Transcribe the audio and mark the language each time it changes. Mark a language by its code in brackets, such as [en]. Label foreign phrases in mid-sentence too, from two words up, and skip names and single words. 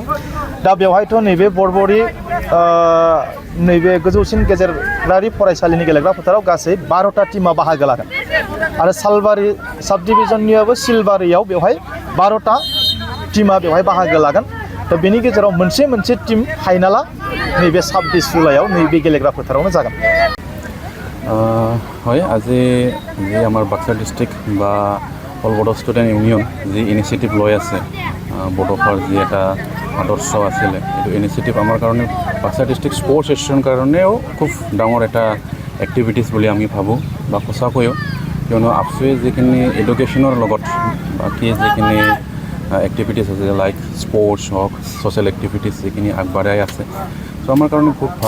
[brx] दा बेवहायथ' नैबे बरबरि नैबे गोजौसिन गेजेरारि फरायसालिनि गेलेग्रा फोथाराव गासै 12टा टिमा बाहागो लागोन आरो सालबारि साब डिभिजननियाबो सिलबारियाव बेवहाय 12टा टिमा बेवहाय बाहागो लागोन। दा बेनि गेजेराव मोनसे टिम फाइनाला नैबे 26 जुलाइआव नैबे गेलेग्रा फोथारावनो जागोन। [as] হয়, আজি আমাৰ বাক্সা ডিষ্ট্ৰিক্ট বা অল বড়ো ষ্টুডেণ্ট ইউনিয়ন যি ইনিচিয়েটিভ লৈ আছে বড়োফাৰ যি এটা আদৰ্শ আছিলে এইটো ইনিচিয়েটিভ আমাৰ কাৰণে বাক্সা ডিষ্ট্ৰিক্ট স্পৰ্টছ এছ'চিয়েশ্যনৰ কাৰণেও খুব ডাঙৰ এটা এক্টিভিটিছ বুলি আমি ভাবোঁ বা সঁচাকৈও, কিয়নো আপচুৱে যিখিনি এডুকেশ্যনৰ লগত বাকী যিখিনি এক্টিভিটিছ আছে [en] like sports [as] হওক [en] social activities [as] যিখিনি আগবাঢ়াই আছে চ' আমাৰ কাৰণে খুব ভাল।